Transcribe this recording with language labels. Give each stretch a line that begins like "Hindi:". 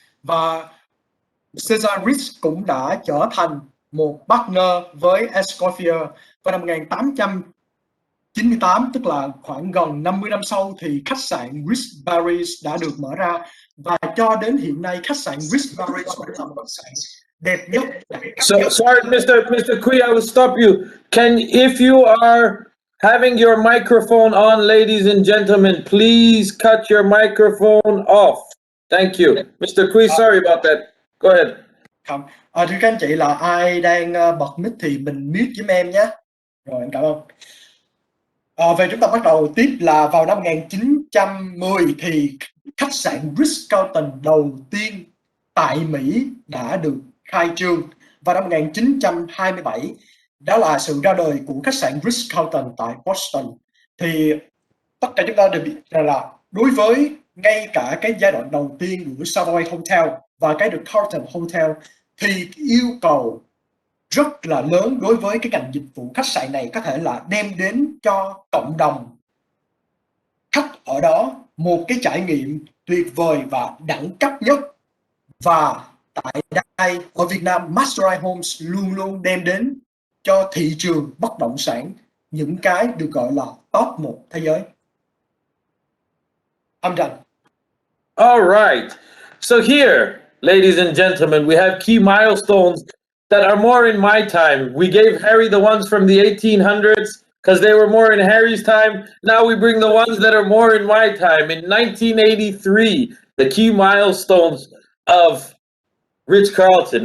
Vietnamese: Và Caesar Ritz cũng đã trở thành một partner với Escoffier. Vào năm 1898, tức là khoảng gần 50 năm sau, thì khách sạn Ritz Paris đã được mở ra, và cho đến hiện nay khách sạn Ritz Paris vẫn là một khách sạn đẹp nhất.
English: So sorry, Mr. Queen, I will stop you. If you are having your microphone on, ladies and gentlemen, please cut your microphone off. Thank you. Mr. Queen, sorry about that. Go ahead.
Vietnamese: Không. Thưa các anh chị, là ai đang bật mic thì mình mute giùm em nhé. Rồi, em cảm ơn. Về chúng ta bắt đầu tiếp là vào năm 1910 thì khách sạn Ritz-Carlton đầu tiên tại Mỹ đã được khai trương. Vào năm 1927, đó là sự ra đời của khách sạn Ritz-Carlton tại Boston. Thì tất cả chúng ta đều biết là đối với ngay cả cái giai đoạn đầu tiên của Savoy Hotel và cái The Carlton Hotel, thì yêu cầu rất là lớn đối với cái ngành dịch vụ khách sạn này, có thể là đem đến cho cộng đồng khách ở đó một cái trải nghiệm tuyệt vời và đẳng cấp nhất. Và tại đây, ở Việt Nam, Masterline Homes luôn luôn đem đến cho thị trường bất động sản những cái được gọi là top 1 thế giới.
English: I'm done. All right. So here, ladies and gentlemen, we have key milestones that are more in my time. We gave Harry the ones from the 1800s because they were more in Harry's time. Now we bring the ones that are more in my time. In 1983, the key milestones of Ritz-Carlton.